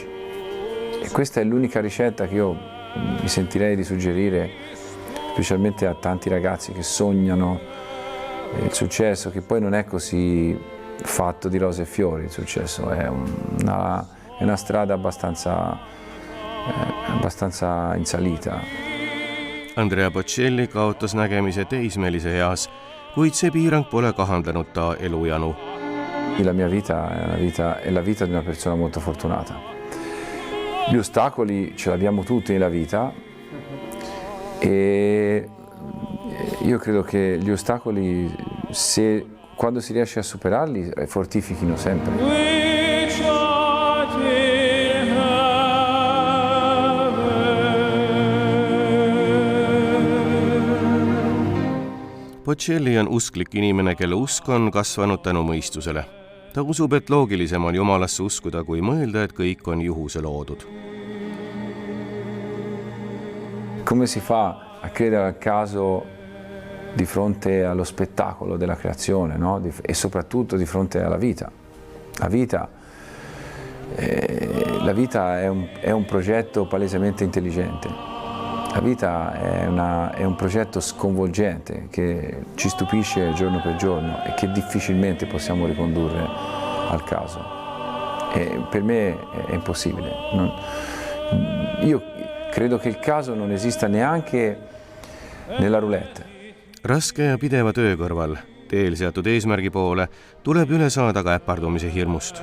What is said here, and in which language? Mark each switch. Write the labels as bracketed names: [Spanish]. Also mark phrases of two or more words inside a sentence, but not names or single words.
[Italian] E questa è l'unica ricetta che io mi sentirei di suggerire, specialmente a tanti ragazzi che sognano il successo, che poi non è così fatto di rose e fiori. Il successo è una strada abbastanza in salita. [Estonian] Andrea Bocelli kaotas nägemise teismelise eas, kuid see piirang pole kahandanud ta elujanu. [Italian] La mia vita è la vita di una persona molto fortunata. Gli ostacoli ce l'abbiamo tutti nella vita, e io credo che gli ostacoli, quando si riesce a superarli, fortifichino sempre. [Estonian] Bocelli on usklik inimene, kelle usk on kasvanud tänu mõistusele. Ta usub, et loogilisem on Jumalasse uskuda, kui mõelda, et kõik on juhuse loodud. [Italian] Come si fa a credere al caso di fronte allo spettacolo della creazione, no? E soprattutto di fronte alla vita? La vita è un progetto palesemente intelligente. La vita è un progetto sconvolgente che ci stupisce giorno per giorno e che difficilmente possiamo ricondurre al caso. E per me è impossibile. Io credo che il caso non esista neanche nella roulette. [Estonian] Raske ja pideva töö kõrval, teel seatud eesmärgi poole, tuleb üle saada ka äpardumise hirmust.